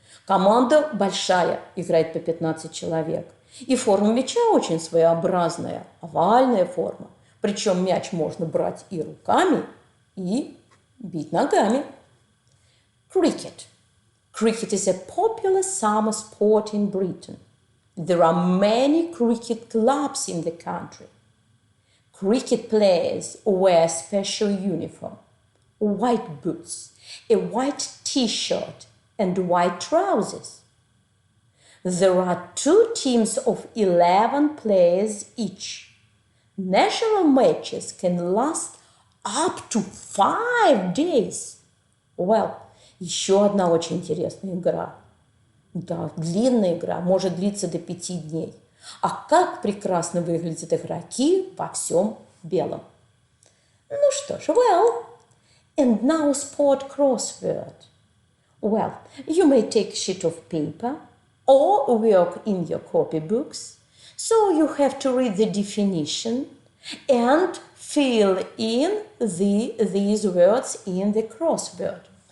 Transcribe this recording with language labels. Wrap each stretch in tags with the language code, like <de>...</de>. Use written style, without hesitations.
<ru>Команда большая, играет по 15 человек. И форма мяча очень своеобразная, овальная форма. Причем мяч можно брать и руками, и бить ногами.</ru> <en>Cricket. Cricket is a popular summer sport in Britain. There are many cricket clubs in the country. Cricket players wear special uniform, white boots, a white t-shirt and white trousers. There are two teams of 11 players each. National matches can last up to 5 days.</en> <ru>Well, еще одна очень интересная игра. Да, длинная игра, может длиться до 5 дней. А как прекрасно выглядят игроки во всем белом. Ну что ж,</ru> <en>well, and now sport crossword. Well, you may take a sheet of paper or work in your copybooks. So you have to read the definition and fill in these words in the crossword.</en>